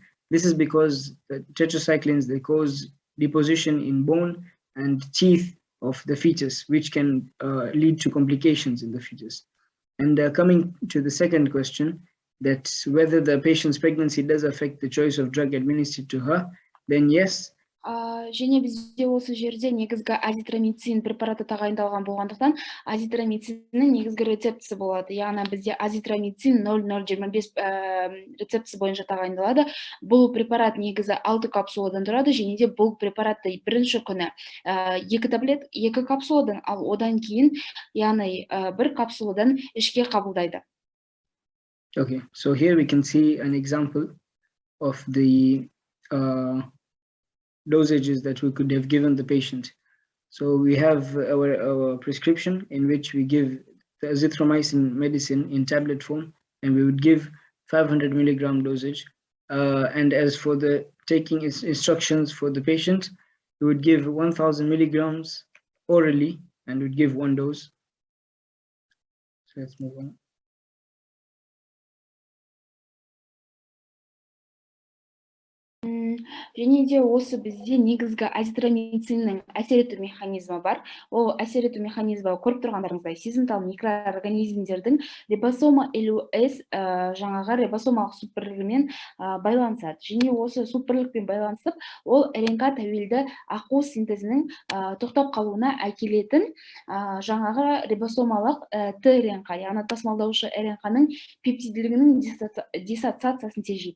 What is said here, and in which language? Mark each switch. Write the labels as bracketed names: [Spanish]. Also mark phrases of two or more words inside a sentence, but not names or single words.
[English] This is because the tetracyclines, they cause deposition in bone and teeth of the fetus, which can lead to complications in the fetus. And coming to the second question, that whether the patient's pregnancy does affect the choice of drug administered to her, then yes. [Kazakh] Және бізде осы жерде негізгі азитромицин препараты тағайындалған болғандықтан, азитромициннің негізгі рецептісі болады. Яғни бізде азитромицин 0025 рецептісі бойынша тағайындалады. Бұл препарат негізі 6 капсуладан тұрады, және де бұл препаратты бірінші күні 2 капсуладан, ал одан кейін, яғни 1 капсуладан ішке қабылдайды. [English] Okay, so here we can see an example of the dosages that we could have given the patient. So we have our prescription in which we give the azithromycin medicine in tablet form, and we would give 500 milligram dosage. And as for the taking instructions for the patient, we would give 1000 milligrams orally and would give 1 dose. So let's move on. [Kazakh] Және де осы бізде негізгі азитромициннің әсер ету механизмі бар. Ол әсер ету механизмі көріп тұрғандарыңыздай сезімтал микроорганизмдердің рибосома 50S жаңағы рибосомалық суббірлігімен байланысады. Және осы суббірлікпен байланысып, ол РНК тәуелді ақуыз синтезінің тоқтап қалуына әкелетін жаңағы рибосомалық ТРНК, яғни тасымалдаушы РНК-ның пептиділігінің диссоциациясын тежейді.